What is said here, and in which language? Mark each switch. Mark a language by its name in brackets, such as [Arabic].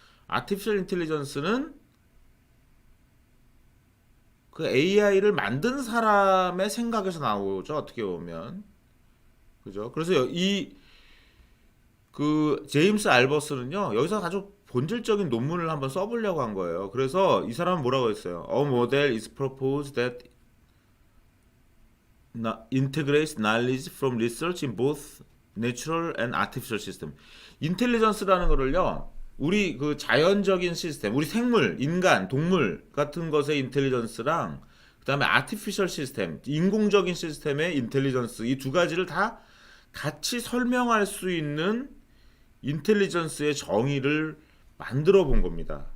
[Korean] 아티피셜 인텔리전스는 그 AI를 만든 사람의 생각에서 나오죠, 어떻게 보면. 그죠? 그래서 그 제임스 알버스는요, 여기서 아주 본질적인 논문을 한번 써보려고 한 거예요. 그래서 이 사람은 뭐라고 했어요? [English] A model is proposed that integrates knowledge from research in both natural and artificial system. [Korean] 인텔리전스라는 거를요, 우리 그 자연적인 시스템, 우리 생물, 인간, 동물 같은 것의 인텔리전스랑 그다음에 아티피셜 시스템, 인공적인 시스템의 인텔리전스, 이 두 가지를 다 같이 설명할 수 있는 인텔리전스의 정의를 만들어 본 겁니다.